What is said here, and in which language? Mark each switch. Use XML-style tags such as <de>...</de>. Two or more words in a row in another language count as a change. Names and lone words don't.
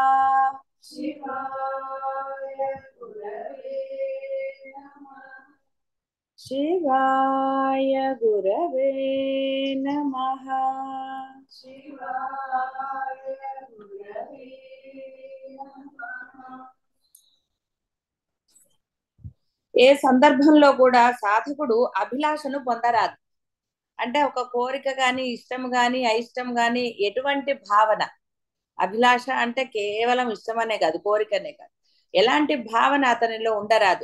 <sa>शिवाय गुरवे नमः। शिवाय गुरवे नमः। शिवाय गुरवे नमः।</sa> <te>ఏ సందర్భంలో కూడా సాధకుడు అభిలాషను పొందరాదు. అంటే ఒక కోరిక గాని, ఇష్టం గాని, అయిష్టం గాని, ఎటువంటి భావన, అభిలాష అంటే కేవలం ఇష్టమనే కాదు, కోరికనే కాదు, ఎలాంటి భావన అతనిలో ఉండరాదు.</te>